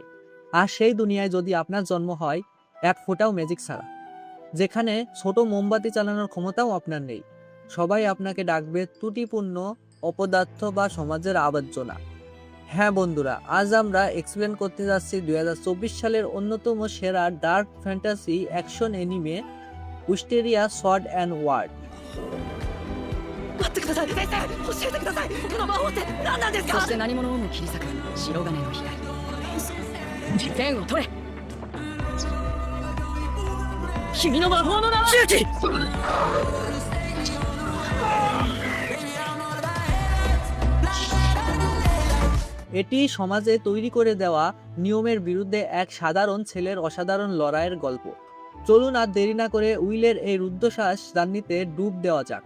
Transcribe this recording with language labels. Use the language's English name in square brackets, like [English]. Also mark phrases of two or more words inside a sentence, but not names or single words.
[Bangla] আর সেই দুনিয়ায় যদি আপনার জন্ম হয় এক ফোঁটাও ম্যাজিক ছাড়া, যেখানে ছোট মোমবাতি চালানোর ক্ষমতাও আপনার নেই, সবাই আপনাকে ডাকবে ত্রুটিপূর্ণ, অপদার্থ বা সমাজের আবর্জনা। হ্যাঁ বন্ধুরা, আজ আমরা এক্সপ্লেন করতে যাচ্ছি 2024 সালের অন্যতম সেরা ডার্ক ফ্যান্টাসি অ্যাকশন এনিমে উইস্টেরিয়া সর্ড অ্যান্ড ওয়ার্ড। [Japanese] 待ってください先生教えてくださいこの魔法って何なんですか。そして何者をも切り裂く白金の光剣を取れ。君の魔法の名は周期。 [Bangla] এটি সমাজে তৈরি করে দেওয়া নিয়মের বিরুদ্ধে এক সাধারণ ছেলের অসাধারণ লড়াইয়ের গল্প। চলুন আর দেরি না করে উইলের এই রুদ্ধশ্বাস জার্নিতে ডুব দেওয়া যাক।